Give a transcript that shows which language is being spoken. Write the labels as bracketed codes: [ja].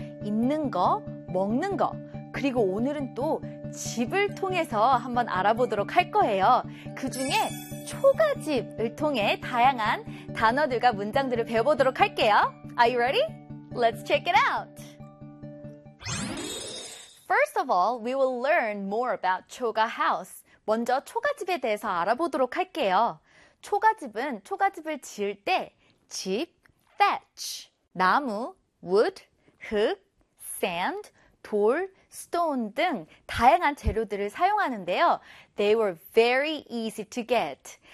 [ko] 입는 거, 먹는 거, 그리고 오늘은 또 집을 통해서 한번 알아보도록 할 거예요. 그 중에 초가집을 통해 다양한 단어들과 문장들을 배워보도록 할게요. [en] Are you ready? Let's check it out! First of all, we will learn more about 초가 house. [ko] 먼저 초가집에 대해서 알아보도록 할게요. 초가집은 초가집을 지을 때 집, thatch, 나무, wood, 흙, sand, 돌, stone 등 다양한 재료들을 사용하는데요. [en] They were very easy to get.